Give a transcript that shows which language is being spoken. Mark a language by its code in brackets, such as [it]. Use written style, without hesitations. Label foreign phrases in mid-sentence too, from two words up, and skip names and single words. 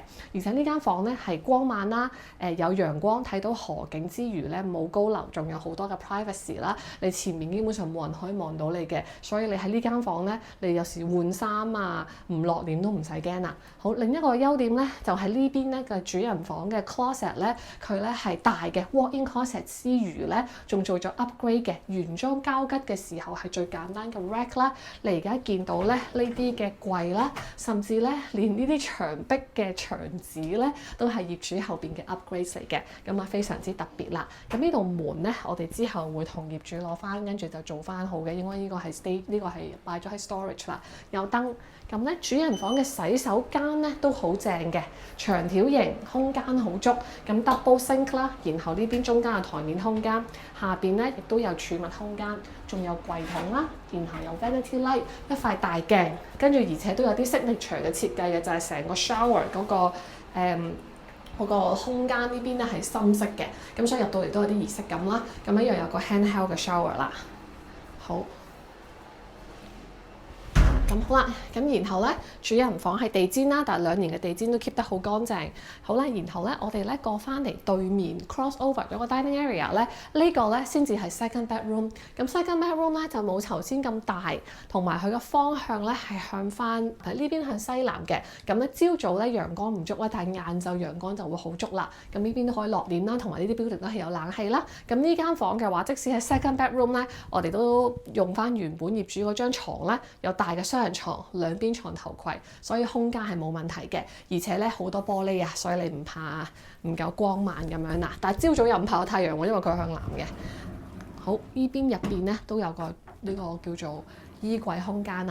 [yue] 而且呢間房咧係光猛啦，有陽光睇到河景之餘咧冇高樓，仲有好多嘅 privacy 啦。你前面基本上冇人可以望到你嘅，所以你喺呢間房咧，你有時換衫啊，唔落簾都唔使驚啦。好，另一個優點咧就係呢邊咧嘅主人房嘅 closet 咧，佢咧係大嘅 [en] walk-in closet [yue] 之餘咧，仲做咗 upgrade 嘅。原裝交吉嘅時候係最簡單嘅 rack 啦，你而家見到咧呢啲嘅櫃啦，甚至咧連呢啲牆壁嘅牆紙咧都係業主後邊嘅 upgrade 嚟嘅，咁啊非常之特別啦。咁呢度門咧，我哋之後會同業主攞翻，跟住就做翻好嘅。應該呢個係 stay，呢個係擺咗喺 storage 啦。有燈，咁咧主人房嘅洗手間咧都好正嘅，長條形，空間好足。咁 [en] double sink [yue] 啦，然後呢邊中間嘅台面空間，下邊咧亦都有儲物空間，仲有櫃桶啦，然後有 [en] vanity light， [yue] 一塊大鏡，跟住而且都有啲 signature 嘅設計嘅，就係成個 shower 嗰個空間呢邊咧係深色嘅，咁所以入到嚟都有啲儀式感啦。咁一樣有個 handheld 嘅 shower 啦。好。咁好啦，咁然後咧主人房係地氈啦，但係2年嘅地氈都 keep 得好乾淨。好啦，然後咧我哋咧過翻嚟對面 [en] cross over [yue] 咗個 [en] dining area [yue] 咧，呢個咧先至係 [en] second bedroom。 [yue] 咁 [en] second bedroom [yue] 咧就冇頭先咁大，同埋佢嘅方向咧係向翻呢邊向西南嘅。咁咧朝早咧陽光唔足啦，但係晏晝陽光就會好足啦。咁呢邊都可以落簾啦，同埋呢啲 building 都係有冷氣啦。咁呢間房嘅話，即使係 [en] second bedroom [yue] 咧，我哋都用翻原本業主嗰張牀咧，有大嘅雙人床，兩邊床頭櫃，所以空間係冇問題嘅。而且咧好多玻璃啊，所以你唔怕唔夠光猛咁樣啦。但係朝早又唔怕有太陽喎，因為佢向南嘅。好，呢邊入邊咧都有個呢個叫做衣櫃空間啊。